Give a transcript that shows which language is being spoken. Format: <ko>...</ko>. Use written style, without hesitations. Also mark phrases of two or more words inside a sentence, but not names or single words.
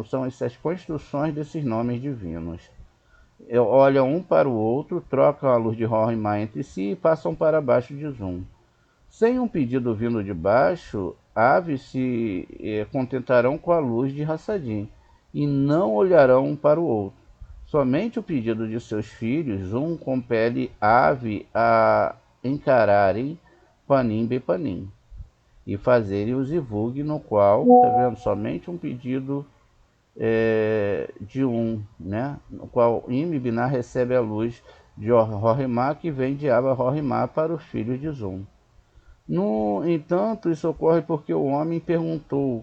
<pt>São essas construções desses nomes divinos. Olham um para o outro, trocam a luz de Rohimá entre si e passam para baixo de Zum. Sem um pedido vindo de baixo, aves se contentarão com a luz de Hassadim e não olharão um para o outro. Somente o pedido de seus filhos, Zum, compele ave a encararem Panim Bepanim e fazerem o zivug, no qual, tá vendo, somente um pedido de né? No qual Im Binar recebe a luz de Rohimá, que vem de Abba Rohimá para os filhos de Zum. No entanto, isso ocorre porque o homem perguntou.</pt>